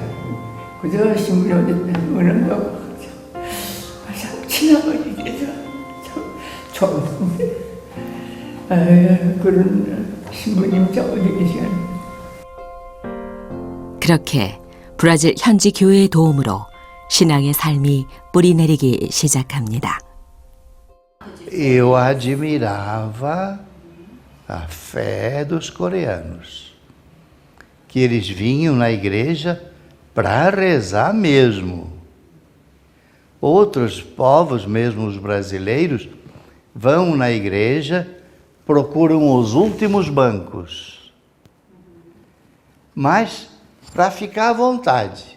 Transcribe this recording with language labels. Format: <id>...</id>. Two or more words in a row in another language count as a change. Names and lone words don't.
<ko>그저 신부님한테 은혜하고 참 친하게 돼서 참 좋은데 그런 신부님 저 어디 계시나요? 그렇게 브라질 현지 교회의 도움으로 신앙의 삶이 뿌리내리기 시작합니다.</ko> <pt>Eu admirava a fé dos coreanos, que eles vinham na igreja para rezar mesmo. Outros povos, mesmo os brasileiros, vão na igreja, procuram os últimos bancos, mas para ficar à vontade.</pt>